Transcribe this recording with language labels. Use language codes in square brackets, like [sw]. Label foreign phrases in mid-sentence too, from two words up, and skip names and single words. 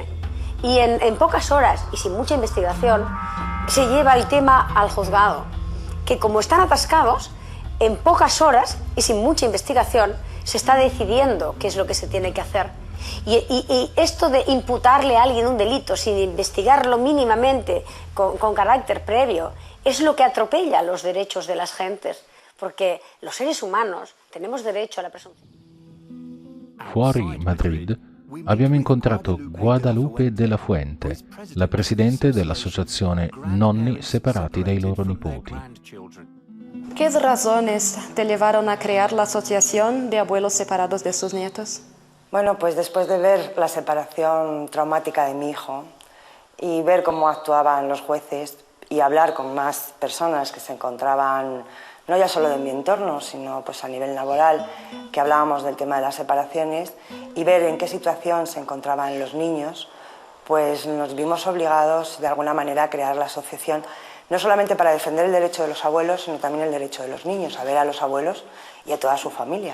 [es] Y en pocas horas y sin mucha investigación se lleva el tema al juzgado, que como están atascados, en pocas horas y sin mucha investigación se está decidiendo qué es lo que se tiene que hacer. Y esto de imputarle a alguien un delito sin investigarlo mínimamente, con carácter previo, es lo que atropella los derechos de las gentes, porque los seres humanos tenemos derecho a la presunción. [it] Fuori Madrid abbiamo incontrato Guadalupe de la Fuente, la presidente dell'associazione Nonni separati dai loro nipoti. [es] ¿Qué razones te llevaron a crear la Asociación de Abuelos Separados de sus Nietos? Bueno, pues después de ver la separación traumática de mi hijo y ver cómo actuaban los jueces y hablar con más personas que se encontraban, no ya solo de mi entorno, sino pues a nivel laboral, que hablábamos del tema de las separaciones, y ver en qué situación se encontraban los niños, pues nos vimos obligados de alguna manera a crear la asociación, no solamente para defender el derecho de los abuelos, sino también el derecho de los niños, a ver a los abuelos y a toda su familia.